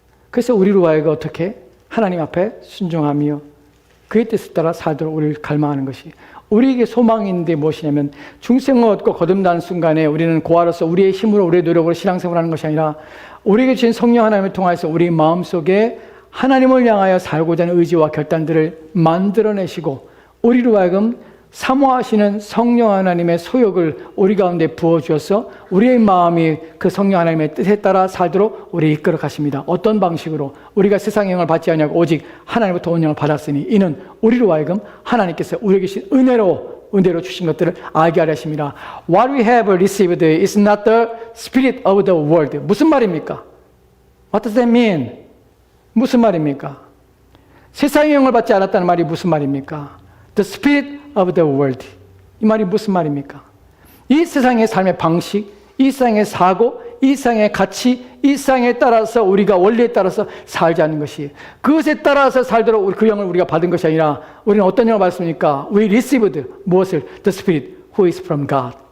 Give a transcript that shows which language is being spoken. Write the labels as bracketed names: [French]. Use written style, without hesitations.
[Korean] 그래서 우리로 하여금 어떻게? 하나님 앞에 순종하며 그의 뜻을 따라 살도록 우리를 갈망하는 것이 우리에게 소망인데 무엇이냐면 중생을 얻고 거듭나는 순간에 우리는 고아로서 우리의 힘으로 우리의 노력으로 신앙생활을 하는 것이 아니라 우리에게 주신 성령 하나님을 통해서 우리 마음속에 하나님을 향하여 살고자 하는 의지와 결단들을 만들어내시고 우리로 하여금 사모하시는 성령 하나님의 소욕을 우리 가운데 부어주어서 우리의 마음이 그 성령 하나님의 뜻에 따라 살도록 우리 이끌어 가십니다. 어떤 방식으로? 우리가 세상의 영을 받지 아니하고 오직 하나님부터 온 영을 받았으니 이는 우리로 하여금 하나님께서 우리에게 주신 은혜로 주신 것들을 알게 하려 하십니다. [English] What we have received is not the spirit of the world. [Korean] 무슨 말입니까? [English] What does that mean? [Korean] 무슨 말입니까? 세상의 영을 받지 않았다는 말이 무슨 말입니까? [English] The spirit of the world. [Korean] 이 말이 무슨 말입니까? 이 세상의 삶의 방식, 이 세상의 사고, 이 세상의 가치, 이 세상에 따라서 우리가 원리에 따라서 살지 않는 것이 그것에 따라서 살도록 그 영을 우리가 받은 것이 아니라 우리는 어떤 영을 받습니까? [English] We received [Korean] 무엇을? [English] The Spirit who is from God.